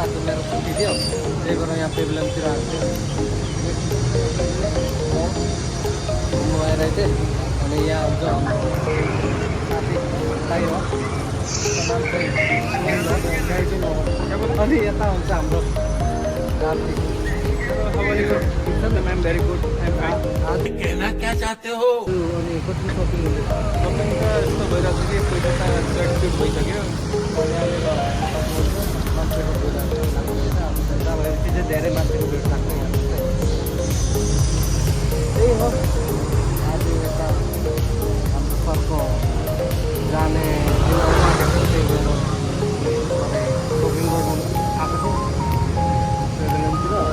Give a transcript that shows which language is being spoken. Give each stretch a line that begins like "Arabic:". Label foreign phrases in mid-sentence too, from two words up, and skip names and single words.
Nepali: आज मेरो छुट्टी थियो, त्यही भएर यहाँ पेभिलियनतिर आएको थियो। घुम्नु आइरहेको थिएँ अनि यहाँ हुन्छ हाम्रो साथी भाइ हो, नाम चाहिँ अनि यता हुन्छ हाम्रो रात्रि।
English: ma'am very good
Hindi: कहना क्या चाहते हो?
Nepali: अनि कति सपिङ शपिङ त यस्तो भइरहेको छ कि पैसा त चटचुट भइसक्यो। मान्छेको भिड चाहिँ धेरै मान्छेको भिड लाग्ने त्यही हो। आज यता हाम्रो सरको जाने त्यही भएर सपिङ गर्नु आएको छु पेभिलियनतिर।